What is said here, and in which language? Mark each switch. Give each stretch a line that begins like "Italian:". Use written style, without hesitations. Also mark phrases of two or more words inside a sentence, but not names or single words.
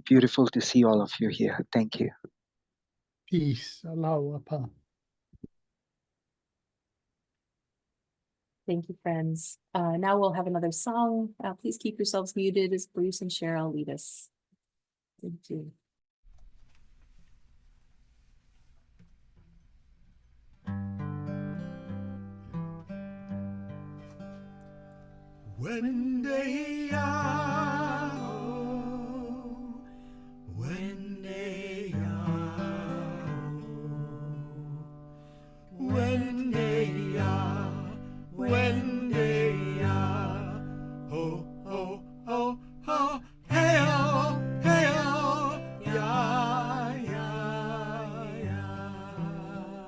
English: Beautiful to see all of you here. Thank you. Peace. Allow pa. Thank you, friends. Now we'll have another song. Please keep yourselves muted as Bruce and Cheryl lead us. Thank you. Wende ya, wende ya, wende ya, wende ya, ho ho ho ho, hey oh, ya ya ya.